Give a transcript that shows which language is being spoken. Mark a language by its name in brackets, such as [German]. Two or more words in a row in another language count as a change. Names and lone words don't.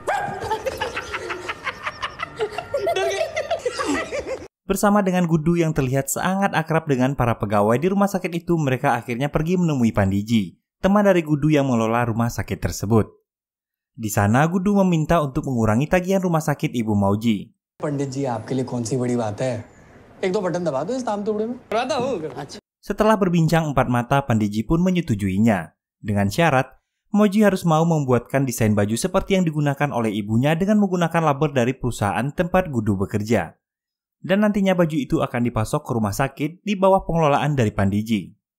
[Indonesian] Bersama dengan Gudu yang terlihat sangat akrab dengan para pegawai di rumah sakit itu, mereka akhirnya pergi menemui Pandiji, teman dari Gudu yang mengelola rumah sakit tersebut. Di sana Gudu meminta untuk mengurangi tagihan rumah sakit ibu Mauji. [Hindi] पंडित जी आपके लिए कौन सी बड़ी बात है? एक दो बटन दबा दो इस तामतुबड़े में। करवाता हूँ। [Indonesian] Setelah berbincang empat mata, Pandiji pun menyetujuinya. Dengan syarat, Mauji harus mau membuatkan desain baju seperti yang digunakan oleh ibunya dengan menggunakan label dari perusahaan tempat Gudu bekerja. Dan nantinya baju itu akan dipasok ke rumah sakit di bawah pengelolaan dari Pandiji.